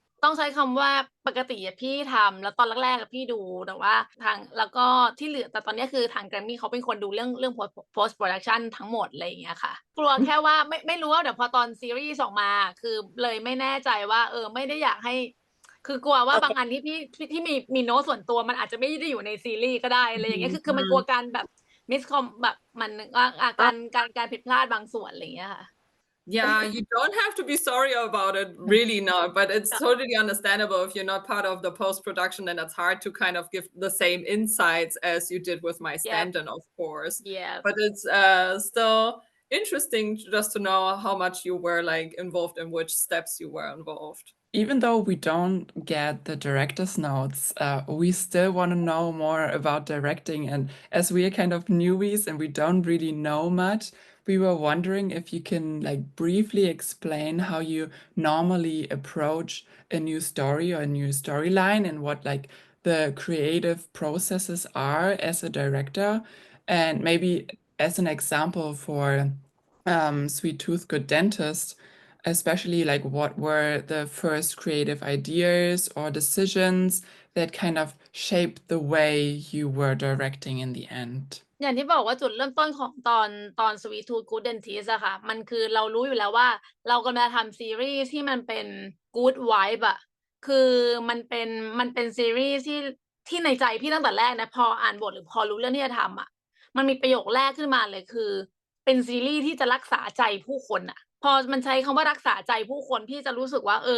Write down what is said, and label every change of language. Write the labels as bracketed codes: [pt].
[th] ต้องใช้คำว่าปกติอะพี่ทำแล้วตอนแรกๆอะพี่ดูแต่ว่าแล้วก็ที่เหลือแต่ตอนนี้คือทางแกรมมี่เขาเป็นคนดูเรื่อง post production ทั้งหมดอะไรอย่างเงี้ยค่ะกลัวแค่ว่าไม่รู้ว่าเดี๋ยวพอตอนซีรีส์ออกมาคือเลยไม่แน่ใจว่าไม่ได้อยากให้คือกลัวว่าบางอันที่มีโน้ตส่วนตัวมันอาจจะไม่ได้อยู่ในซีรีส์ก็ได้อะไรอย่างเงี้ยคือมันกลัวการแบบมิสคอมแบบมันการผิดพลาดบางส่วนอะไรอย่างเงี้ยค่ะ [en] Yeah, you don't have to be sorry about it, really not. But it's totally understandable if you're not part of the post production, then it's hard to kind of give the same insights as you did with my stand-in, of course. Yeah. But it's still interesting just to know how much you were like involved in which steps you were involved. Even though we don't get the director's notes, we still want to know more about directing. And as we are kind of newbies and we don't really know much, we were wondering if you can like briefly explain how you normally approach a new story or a new storyline and what like the creative processes are as a director. And maybe as an example for Sweet Tooth Good Dentist, especially like what were the first creative ideas or decisions that kind of shaped the way you were directing in the end? [th] อย่างที่บอกว่าจุดเริ่มต้นของตอน Sweet Tooth Good Dentist อะค่ะมันคือเรารู้อยู่แล้วว่าเรากำลังทำซีรีส์ที่มันเป็น [en] good vibe [th] อะคือมันเป็นซีรีส์ที่ในใจพี่ตั้งแต่แรกนะพออ่านบทหรือพอรู้เรื่องที่จะทำอะมันมีประโยคแรกขึ้นมาเลยคือเป็นซีรีส์ที่จะรักษาใจผู้คนอะพอมันใช้คำว่ารักษาใจผู้คนพี่จะรู้สึกว่า